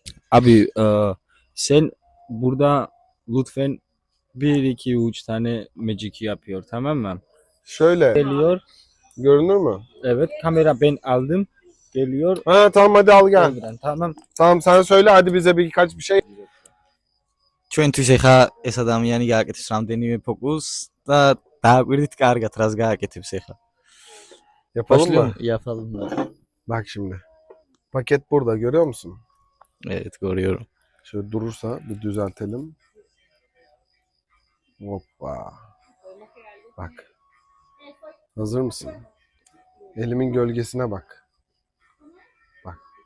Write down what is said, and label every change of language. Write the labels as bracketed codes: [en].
[tr] Abi sen burada lütfen 1-2-3 tane magic yapıyor, tamam mı? Şöyle, Geliyor. görünür mü? Evet, kamera ben aldım. Geliyor. Ha tamam, hadi al gel. Oradan, tamam. Tamam, sen söyle hadi bize birkaç bir şey. [ka] ჩვენთვის ეხა ეს ადამიანი გააკეთებს რამდენიმე ფოკუსს და დააკვირდით კარგად რას გააკეთებს ეხა. [tr] Yapalım mı? Yapalım da. Bak şimdi. Paket burada, görüyor musun? Evet, görüyorum. Şöyle durursa bir düzeltelim. Hoppa. Bak. Hazır mısın? Elimin gölgesine bak. Bak.